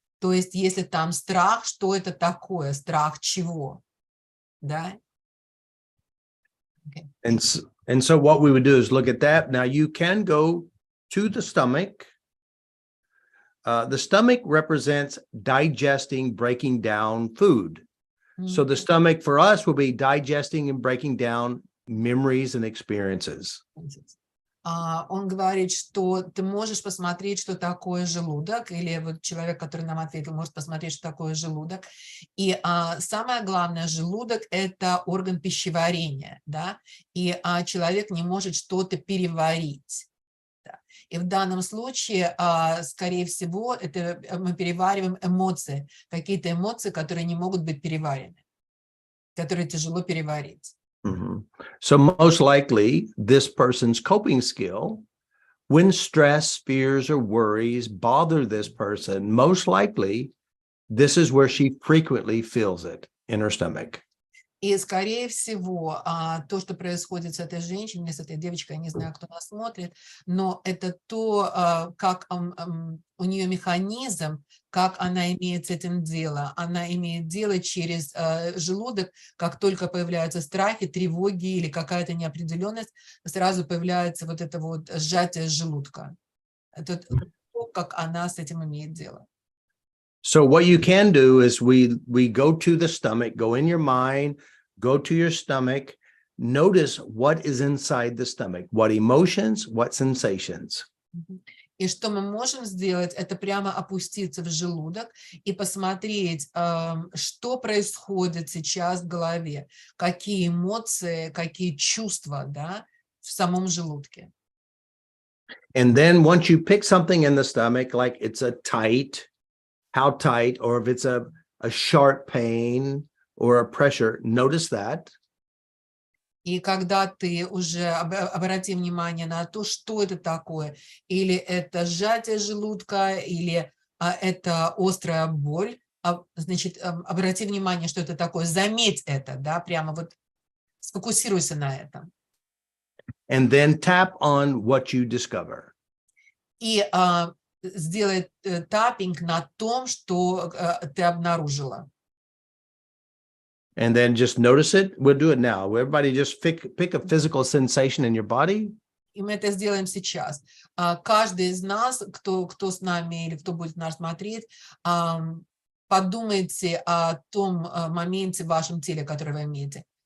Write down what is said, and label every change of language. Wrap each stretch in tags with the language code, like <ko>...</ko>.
<ru>То есть, если там страх, что это такое? Страх чего? Да? Okay.</ru> <en>And so what we would do is look at that. Now you can go to the stomach. The stomach represents digesting, breaking down food. So the stomach for us will be digesting and breaking down memories and experiences.</en> <ru>Он говорит, что ты можешь посмотреть, что такое желудок, или вот человек, который нам ответил, может посмотреть, что такое желудок. И самое главное, желудок – это орган пищеварения, да, и человек не может что-то переварить. Да. И в данном случае, скорее всего, это мы перевариваем эмоции, какие-то эмоции, которые не могут быть переварены, которые тяжело переварить. Mm-hmm.</ru> <en>So most likely this person's coping skill, when stress, fears, or worries bother this person, most likely this is where she frequently feels it in her stomach.</en> <ru>И, скорее всего, то, что происходит с этой женщиной, с этой девочкой, я не знаю, кто нас смотрит, но это то, как у нее механизм, как она имеет с этим дело. Она имеет дело через желудок, как только появляются страхи, тревоги или какая-то неопределенность, сразу появляется вот это вот сжатие желудка. Это то, как она с этим имеет дело.</ru> <en>So what you can do is we go to the stomach, go in your mind, go to your stomach, notice what is inside the stomach, what emotions, what sensations.</en> <ru>И что мы можем сделать, это прямо опуститься в желудок и посмотреть, что происходит сейчас в голове, какие эмоции, какие чувства, да, в самом желудке.</ru> <en>And then once you pick something in the stomach, like it's a tight, how tight, or if it's a sharp pain or a pressure, notice that.</en> <ru>И когда ты уже обрати внимание на то, что это такое, или это сжатие желудка, или это острая боль, значит, обрати внимание, что это такое, заметь это, да, прямо вот сфокусируйся на этом.</ru> <en>And then tap on what you discover.</en> <ru>И сделай таппинг на том, что ты обнаружила.</ru> <en>And then just notice it. We'll do it now. Everybody just pick a physical sensation in your body.</en> <ru>И мы это сделаем сейчас. Каждый из нас, кто с нами или кто будет нас смотреть, подумайте о том моменте в вашем теле, который вы имеете.</ru>